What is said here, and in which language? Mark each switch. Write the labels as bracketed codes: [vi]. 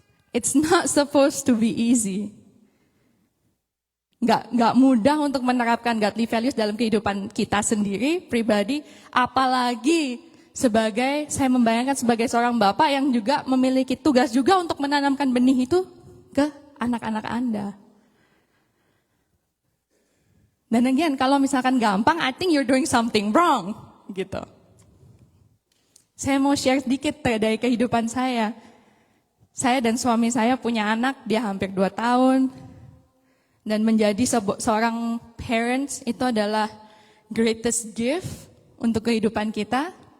[en] It's not supposed to be easy. [id] Nggak mudah untuk menerapkan godly values dalam kehidupan kita sendiri, pribadi, apalagi saya membayangkan sebagai seorang bapak yang juga memiliki tugas juga untuk menanamkan benih itu ke anak-anak Anda. Dan again, kalau misalkan gampang, [en] I think you're doing something wrong, [id] gitu. Saya mau share sedikit dari kehidupan saya. Saya dan suami saya punya anak, dia hampir 2 tahun. Dan menjadi seorang parents itu adalah greatest gift untuk kehidupan kita.